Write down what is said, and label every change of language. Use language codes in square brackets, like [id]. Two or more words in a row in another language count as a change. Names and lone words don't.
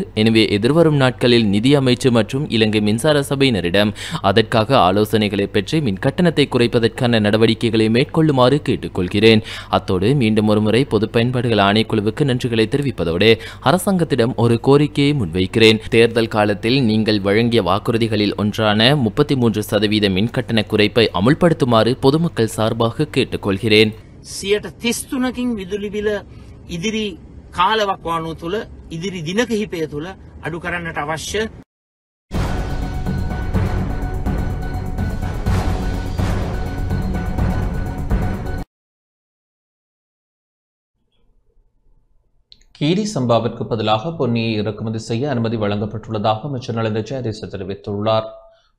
[ta] எனவே எதிர்வரும் நாட்களில் நிதி அமைச்சு மற்றும் இலங்கை மின்சார சபையினரிடம் அதற்காக ஆலோசனைகளை பெற்று மின்கட்டணத்தை குறைப்பதற்கான நடவடிக்கைகளை மேற்கொள்ளுமாறு கேட்டுக்கொள்கிறேன். அத்தோடு மீண்டும் ஒருமுறை பொது பயன்பாடுகள் ஆணைக்குழுவுக்கு நன்றிகளை தெரிவிப்பதோடு அரசாங்கத்திடம் ஒரு கோரிக்கையை முன்வைக்கிறேன். தேர்தல் காலத்தில் நீங்கள் வழங்கிய வாக்குறுதிகளில் ஒன்றான 33% மின்கட்டண குறைப்பை அமுல்படுத்துமாறு பொதுமக்கள் சார்பாக கேட்டுக்கொள்கிறேன். [si] 33%කින් විදුලි බිල ඉදිරි කාලවකවානුව තුළ ඉදිරි දින කිහිපය තුළ අඩු කරන්නට අවශ්‍ය [ta] கீரி சம்பாவிற்கு பதிலாக பொன்னியை இறக்குமதி செய்ய அனுமதி வழங்கப்பட்டுள்ளதாக அமைச்சர் நலிந்த ஜெயதீச தெரிவித்துள்ளார்.